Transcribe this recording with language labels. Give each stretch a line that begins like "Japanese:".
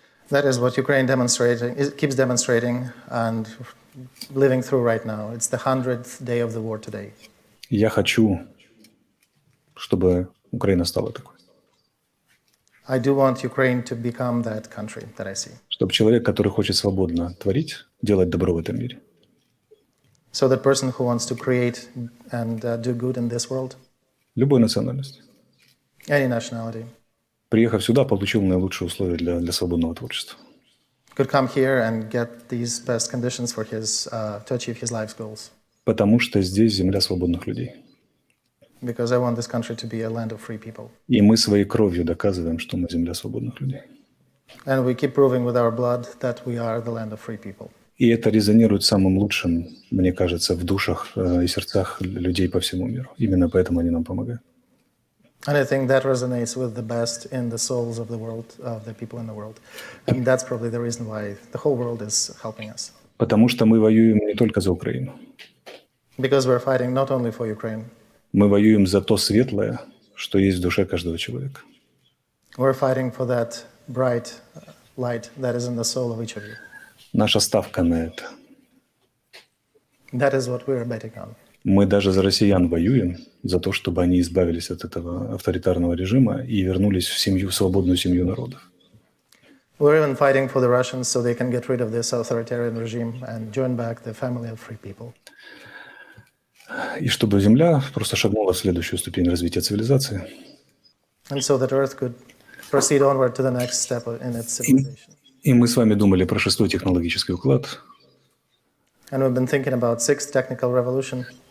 English: That is what Ukraine keeps demonstrating and living through right now. It's the 100th day of the war today.
Russian: Я хочу, чтобы Украина стала такой.
English: I do want Ukraine to become that country that I see.
Russian: Чтобы человек, который хочет свободно творить, делать добро в этом мире,
English: So that person who wants to create and do good in this world,
Russian: любой национальности,
English: any nationality,
Russian: приехав сюда, получил наилучшие условия для свободного творчества.
English: could come here and get these best conditions for to achieve his life's goals.
Russian: Потому что здесь земля свободных людей.
English: because I want this country to be a land of free people.
Russian: И мы своей кровью доказываем, что мы земля свободных людей.
English: And we keep proving with our blood that we are the land of free people.
Russian: И это резонирует самым лучшим, мне кажется, в душах и сердцах людей по всему миру. Именно поэтому они нам помогают.
English: And I think that resonates with the best in the souls of the world, of the people in the world. And that's probably the reason why the whole world is helping us.
Russian: Потому что мы воюем не только за Украину.
English: Because we're fighting not only for Ukraine,
Russian: Мы воюем за то светлое, что есть в душе каждого человека.
English: we're fighting for that bright light that is in the soul of each of you.
Russian: Наша ставка на это.
English: That is what we're betting on.
Russian: Мы даже за россиян воюем, за то, чтобы они избавились от этого авторитарного режима и вернулись в семью, в свободную семью народов.
English: We're even fighting for the Russians so they can get rid of this authoritarian regime and join back the family of free people.
Russian: И чтобы Земля просто шагнула в следующую ступень развития цивилизации.
English: And so that Earth could proceed onward to the next step in its civilization.
Russian: И мы с вами думали про 6-й технологический уклад,
English: And we've been thinking about sixth technical revolution